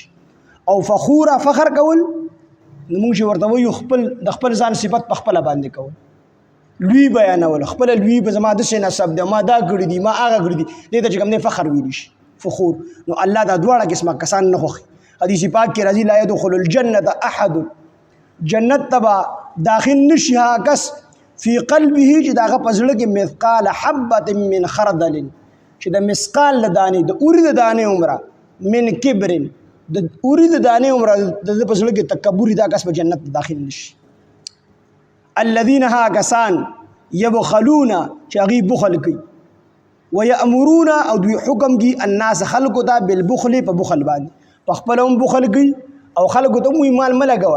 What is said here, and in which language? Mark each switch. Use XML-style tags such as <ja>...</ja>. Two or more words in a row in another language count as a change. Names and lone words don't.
<ps>او فخورا فخر کول، نو موږ چې ورته وایو خپل د خپل ځان صفت په خپله باندې کول، لوی بیانول، خپله لوی به زما داسې نسب دی، ما دا کړي دي، ما هغه کړي دي، دې ته چې کوم دی فخر ویل شي، فخور. نو الله دا دواړه قسمه کسان نه خوښي. حدیث پاک کې راځي</ps> <ar>لا يدخل الجنة احد،</ar> <ps>جنت ته به داخل نشي هغه کس</ps> <ar>فی قلبه</ar> <ps>چې د هغه په زړه کې</ps> <ar>مثقال حبة من خردل،</ar> <ps>چې د مثقال د دانې، د اوري د دانې عمره،</ps> <ar>من کبر،</ar> <ps>د اوري د دانې عمره د په زړه کې تکبر، دا کس په جنت داخل نشي. الذین ها کسان یبخلون چې هغوی بخل کوي، ویأمرون او دوی حکم کوي الناس خلکو ته بالبخل، په بخل باندې، په خپله هم بخل کوي او خلکو ته هم وایي مال مه لګوئ.</ps>